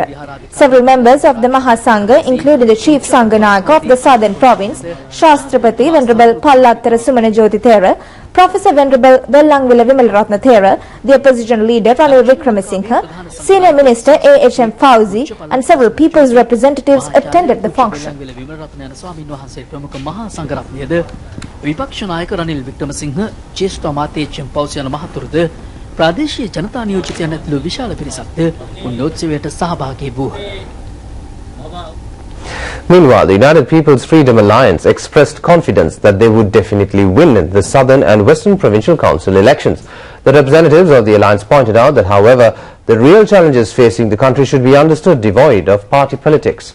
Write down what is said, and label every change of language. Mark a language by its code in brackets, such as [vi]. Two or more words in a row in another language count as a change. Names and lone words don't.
[en] Several members of the Mahasangha, including the chief Sanghanaka of the southern province, Shastrapati Venerable Pallattara Sumana Jyoti Thera, Professor Venerable Bellangwila Vimalratna Thera, the opposition leader Ranil Wickramasinghe, Senior Minister A.H.M. Fauzi and several people's representatives attended the function. [si] විපක්ෂ නායක රනිල් වික්‍රමසිංහ ජ්‍යෙෂ්ඨ අමාත්‍ය එච්.එම්. फौजी යන මහතුරුද ප්‍රාදේශීය ජනතා නියෝජිතයන් ඇතුළු විශාල පිරිසක්ද උන්නෝත්සවයට සහභාගී වූහ. [en] Meanwhile, the United People's Freedom Alliance expressed confidence that they would definitely win the Southern and Western Provincial Council elections. The representatives of the alliance pointed out that, however, the real challenges facing the country should be understood devoid of party politics.